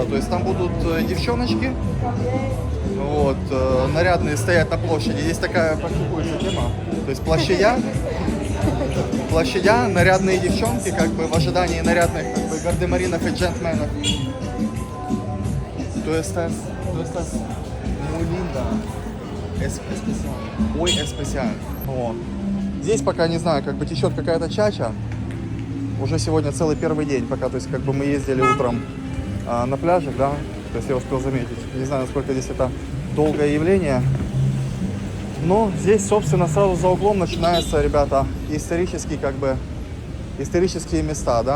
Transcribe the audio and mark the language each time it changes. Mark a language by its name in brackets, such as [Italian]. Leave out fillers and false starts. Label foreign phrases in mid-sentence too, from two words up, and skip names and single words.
[Russian] То есть там будут девчоночки, вот, нарядные стоят на площади. Здесь такая практикующая тема. То есть площадя, нарядные девчонки, как бы в ожидании нарядных, как бы, гардемаринов и джентльменов. То есть [Spanish] muy linda, especial, muy especial. [Russian] Вот. Здесь пока, не знаю, как бы течет какая-то чача. Уже сегодня целый первый день, пока, то есть, как бы мы ездили утром на пляжик, да, то есть я успел заметить. Не знаю, насколько здесь это долгое явление, но здесь, собственно, сразу за углом начинаются, ребята, исторические места, да.